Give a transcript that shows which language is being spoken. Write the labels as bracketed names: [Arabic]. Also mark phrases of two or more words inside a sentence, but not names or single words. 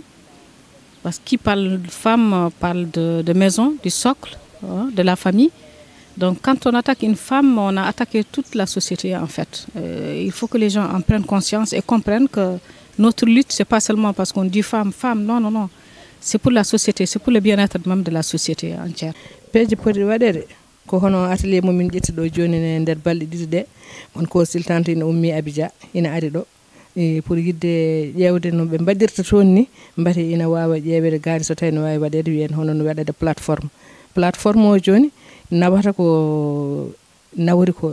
[French] Parce qui parle de femmes parle de maison, du socle, de la famille. Donc quand on attaque une femme, on a attaqué toute la société en fait. Il faut que les gens en prennent conscience et comprennent que notre lutte, c'est pas seulement parce qu'on dit femme, non, non, non. C'est pour la société, c'est pour le bien-être même de la société entière. [Fula] Peeje poti waɗede ko hono atelier mo min ƴetti ɗo joni e nder balɗe ɗiɗi ɗe on consultante ina ummi Abidja ina ari ɗo pour yidde ƴewde no ɓe mbaɗirta toon ni mbati ina wawa ƴewede gaari so tawi no wawi waɗede wiyen hono no waɗede plateforme o joni nawata ko nawri ko